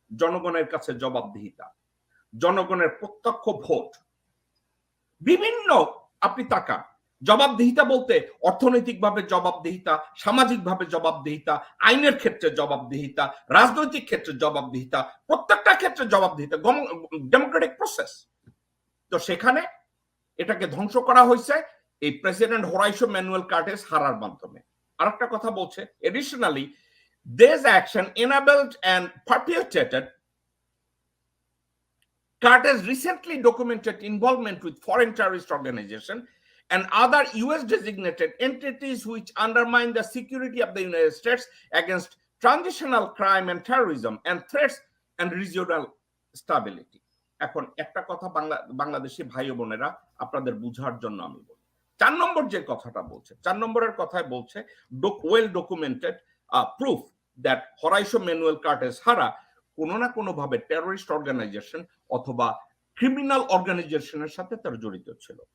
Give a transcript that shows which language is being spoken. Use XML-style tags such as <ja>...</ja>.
<bn>জনগণের কাছে জবাবদিহিতা, জনগণের প্রত্যক্ষ ভোট, বিভিন্ন, আপনি তাকান, জবাবদিহিতা বলতে অর্থনৈতিকভাবে জবাবদিহিতা, সামাজিকভাবে জবাবদিহিতা, আইনের ক্ষেত্রে জবাবদিহিতা, রাজনৈতিক ক্ষেত্রে জবাবদিহিতা, প্রত্যেকটা ক্ষেত্রে জবাবদিহিতা, ডেমোক্রেটিক প্রসেস। তো সেখানে এটাকে ধ্বংস করা হয়েছে এই প্রেসিডেন্ট হোরাইসো ম্যানুয়েল কার্টেস হারার মাধ্যমে। আরেকটা কথা বলছে, additionally</bn> <en>this action enabled and perpetuated Carter's recently documented involvement with foreign terrorist organizations and other US designated entities which undermine the security of the United States against transitional crime and terrorism and threats and regional stability।</en> <bn>এখন একটা কথা বাংলাদেশি ভাই বোনেরা আপনাদের বুঝার জন্য আমি বলি, 4 নম্বর যে কথাটা বলছে, 4 নম্বরের কথায় বলছে</bn> <en>well documented proof that</en> <bn>হোরাইসো Manuel কার্টেস হারা কোনো না কোনো ভাবে টেররিস্ট অর্গানাইজেশন অথবা ক্রিমিনাল অর্গানাইজেশনের সাথে তার জড়িত ছিল।</bn>